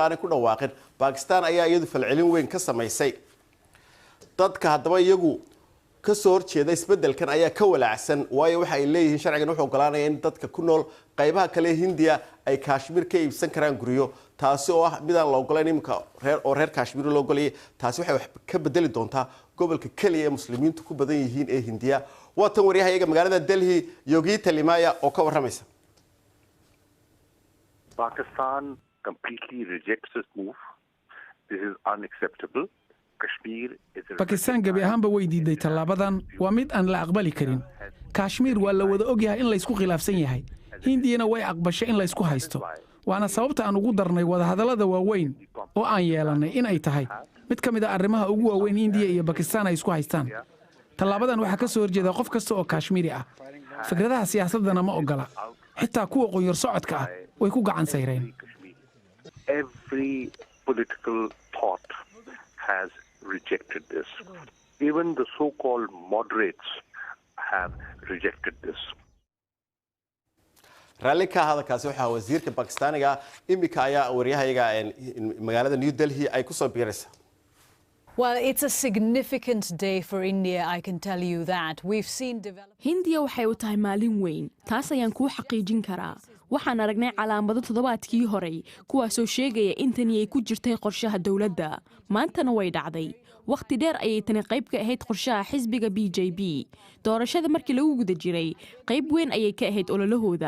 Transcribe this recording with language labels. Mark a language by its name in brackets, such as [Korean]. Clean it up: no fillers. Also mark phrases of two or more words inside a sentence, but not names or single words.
[Somali] aanay ku dhawaaqin Pakistan ayaa iyadu falcelin weyn ka sameysay dadka hadaba iyagu ka soo horjeeda isbedelkan ayaa ka walaacsan waayo waxa ay leeyihiin sharcigan wuxuu ogolaanayaa in dadka ku nool qaybaha kale Hindiya ay Kashmir ka iibsan karaan guryo taasi oo ah mid aan la ogolayn imka reer Kashmir loo ogoliyay taasi waxay wax ka bedeli doontaa gobolka kaliya ee muslimiintu ku badan yihiin ee Hindiya waa tan wariyaha magaalada Delhi Yogita Limaya oo ka waramaysa [English] Pakistan completely rejects this move. This is unacceptable. [Somali] bakistaan gebi ahaanba way diiday tallaabadan waa mid aan la aqbali karin kashmiir waa la wada ogyahay in laysku khilaafsan yahay hindiyana way aqbashay in laysku haysto waana sababta aan ugu darnay wadahadallada waaweyn oo aan yeelannay in ay tahay mid ka mid a arrimaha ugu waaweyn indiya iyo bakistaan ay isku haystaan tallaabadan waxaa ka soo horjeeda qof kasta oo kashmiiri ah fikradaha siyaasaddana ma oggola xitaa kuwa qunyar socodka ah way ku gacan sayreen [English] rejected this. Even the so-called moderates have rejected this. [Somali] raalli ka hadalkaasi waxaa wasiirka bakistaaniga imika ayaa waryahayaga magaalada New Delhi ay ku soo biiraysaa. [English] Well, it's a significant day for India, I can tell you that. We've seen [Somali] Hindiya waxay u tahay maalin weyn. Taas ayaan kuu xaqiijin karaa. Waxaan aragnay calaamado toddobaadkii hore kuwaasoo sheegaya in tani ay ku jirtay qorshaha dawladda. Maantana way dhacday. Waqti dheer ayay tani qayb ka ahayd qorshaha xisbiga BJP. Doorashada markii lagu guda jiray, qayb weyn ayay ka ahayd ololahooda.